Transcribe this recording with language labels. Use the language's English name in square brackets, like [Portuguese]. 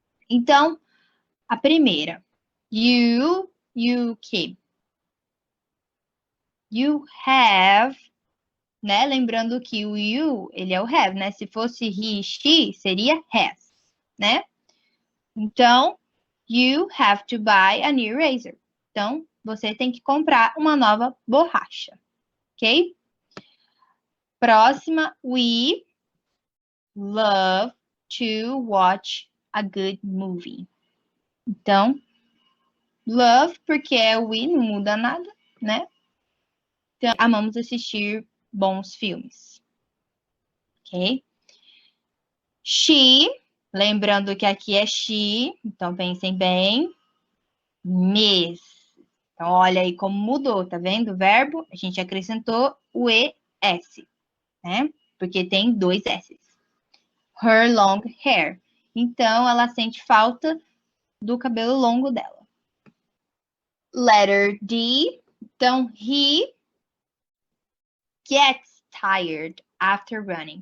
[Portuguese] Então, a primeira. [English] You keep. You have, [Portuguese] né? Lembrando que o you, ele é o have, né? Se fosse he, she, seria has, né? [English] Então, you have to buy a new razor. [Portuguese] Então, você tem que comprar uma nova borracha, ok? [English] Próxima, we love to watch a good movie. [Portuguese] Então, love, porque é we, não muda nada, né? Então, amamos assistir bons filmes. Ok? She, lembrando que aqui é she, então pensem bem. Miss. Então, olha aí como mudou, tá vendo? O verbo, a gente acrescentou o ES, né? Porque tem dois S. [English] Her long hair. [Portuguese] Então, ela sente falta do cabelo longo dela. [English] Letter D. Então, he gets tired after running.